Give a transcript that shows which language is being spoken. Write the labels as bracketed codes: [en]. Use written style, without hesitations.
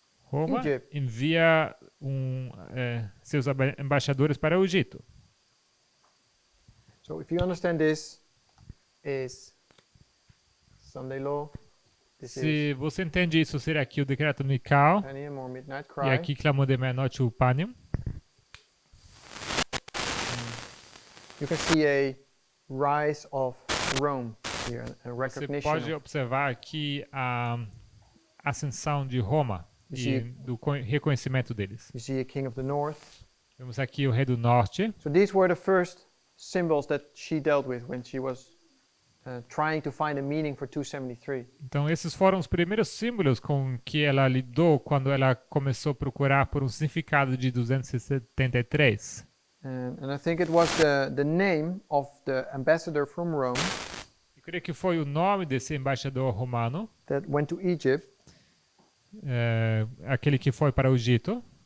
[pt] Roma [en] Egypt. [pt] envia seus embaixadores para o Egito. [en] So if you understand this is Sunday law, this [pt] Se [en] is [pt] você entende isso ser aqui o decreto unical, [en] Panium or Midnight [pt] e [en] Cry, [pt] aqui clamor de meia-noite o Panium, [en] you can see a rise of Rome here, a [pt] você [en] recognition [pt] pode [en] of, [pt] observar aqui a ascensão de Roma e Sim. do reconhecimento deles. [en] you see a king of the north. [pt] Vemos aqui o rei do norte. [en] So these were the first symbols that she dealt with when she was trying to find a meaning for 273. [pt] Então esses foram os primeiros símbolos com que ela lidou quando ela começou a procurar por um significado de 273. [en] And I think it was the name of the ambassador from Rome [pt] Eu creio que foi o nome desse embaixador romano, [en] that went to Egypt. [pt] aquele que foi para o Egito.